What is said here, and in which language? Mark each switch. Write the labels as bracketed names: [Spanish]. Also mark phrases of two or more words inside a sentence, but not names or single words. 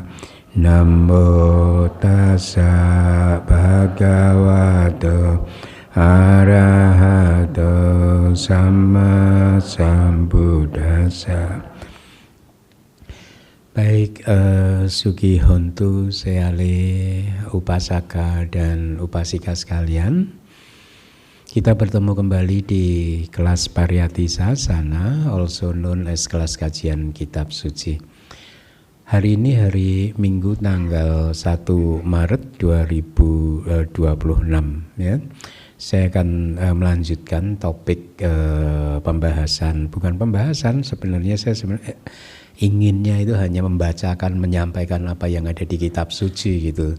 [Pali] Namo Tassa Bhagavato Arahato Samma Sambuddhassa. [Indonesian] Baik, [Pali] Sugi Hontu Seale [Indonesian] Upasaka dan Upasika sekalian, kita bertemu kembali di kelas Pariyati Sasana, [English] also known as [Indonesian] kelas kajian kitab suci. Hari ini hari Minggu tanggal 1 Maret 2026 ya. Saya akan melanjutkan topik pembahasan, bukan pembahasan sebenarnya, saya inginnya itu hanya membacakan, menyampaikan apa yang ada di kitab suci gitu.